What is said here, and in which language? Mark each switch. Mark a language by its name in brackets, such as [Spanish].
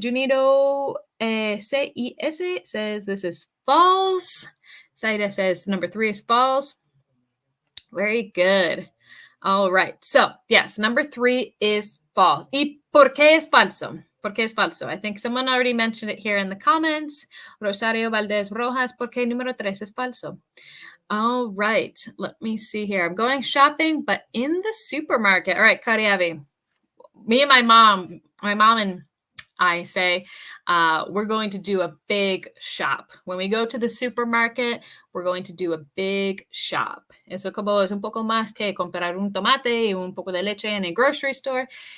[English] Junito CIS says this is false. Zaida says number 3 is false. Very good. All right. So, yes, number 3 is false. [Spanish] ¿Y por qué es falso? ¿Por qué es falso? [English] I think someone already mentioned it here in the comments. [Spanish] Rosario Valdez Rojas, ¿por qué número 3 es falso? [English] All right. Let me see here. I'm going shopping, but in the supermarket. All right, Kariavi. Me and my mom and I say, we're going to do a big shop. When we go to the supermarket, we're going to do a big shop. [Spanish] Eso como es un poco más que comprar un tomate y un poco de leche en [English] a grocery store.